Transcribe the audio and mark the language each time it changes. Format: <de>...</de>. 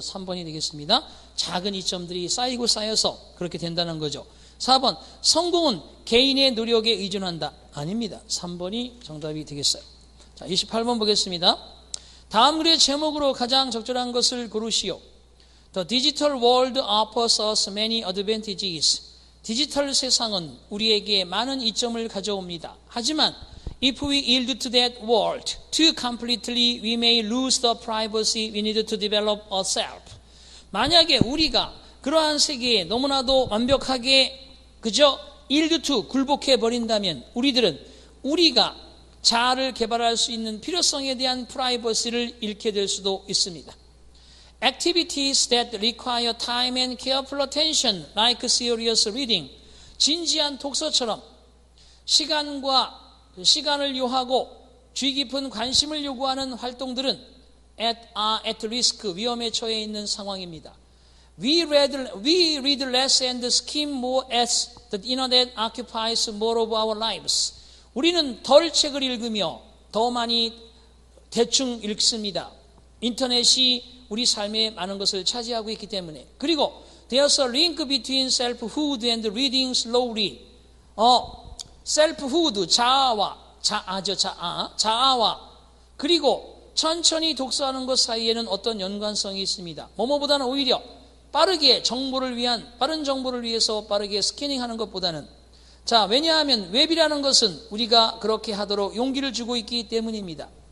<ko>3번이 되겠습니다. 작은 이점들이 쌓이고 쌓여서 그렇게 된다는 거죠. 4번, 성공은 개인의 노력에 의존한다. 아닙니다. 3번이 정답이 되겠어요. 자, 28번 보겠습니다. 다음 글의 제목으로 가장 적절한 것을 고르시오.</ko> <en>The digital world offers us many advantages.</en> <ko>디지털 세상은 우리에게 많은 이점을 가져옵니다. 하지만</ko> <en>if we yield to that world too completely, we may lose the privacy we need to develop ourselves.</en> <ko>만약에 우리가 그러한 세계에 너무나도 완벽하게 그저</ko> <en>yield to</en> <ko>굴복해 버린다면 우리들은 우리가 자아를 개발할 수 있는 필요성에 대한 프라이버시를 잃게 될 수도 있습니다.</ko> <en>Activities that require time and careful attention, like serious reading,</en> <ko>진지한 독서처럼 시간을 요하고 주의 깊은 관심을 요구하는 활동들은</ko> <en>are at risk,</en> <ko>위험에 처해 있는 상황입니다.</ko> <en>We read less and skim more as the internet occupies more of our lives.</en> <ko>우리는 덜 책을 읽으며 더 많이 대충 읽습니다. 인터넷이 우리 삶에 많은 것을 차지하고 있기 때문에. 그리고</ko> <en>there's a link between selfhood and reading slowly.</en> <ko>selfhood, 자아와 그리고 천천히 독서하는 것 사이에는 어떤 연관성이 있습니다. 뭐뭐보다는 오히려 빠른 정보를 위해서 빠르게 스캐닝하는 것보다는 왜냐하면 웹이라는 것은 우리가 그렇게 하도록 용기를 주고 있기 때문입니다.</ko>